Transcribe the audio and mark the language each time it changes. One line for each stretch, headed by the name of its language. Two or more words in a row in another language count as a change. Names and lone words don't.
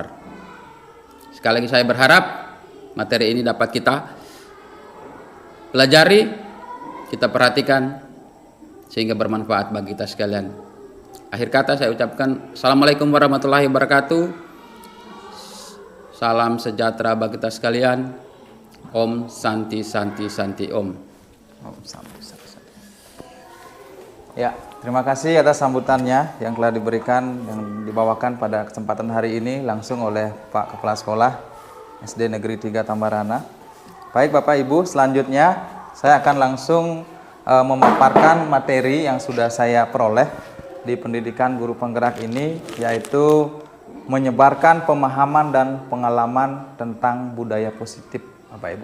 Indonesian: Sekali lagi saya berharap materi ini dapat kita pelajari, kita perhatikan sehingga bermanfaat bagi kita sekalian. Akhir kata saya ucapkan
Arabic: السلام عليكم ورحمة الله وبركاته.
Indonesian: Salam sejahtera bagi kita sekalian.
Sanskrit: ॐ शान्ति शान्ति शान्ति ॐ. ॐ शान्ति शान्ति शान्ति.
Indonesian: Ya, terima kasih atas sambutannya yang telah diberikan yang dibawakan pada kesempatan hari ini langsung oleh Pak Kepala Sekolah SD Negeri 3 Tambarana. Baik Bapak Ibu, selanjutnya saya akan langsung memaparkan materi yang sudah saya peroleh di pendidikan guru penggerak ini, yaitu menyebarkan pemahaman dan pengalaman tentang budaya positif Bapak Ibu.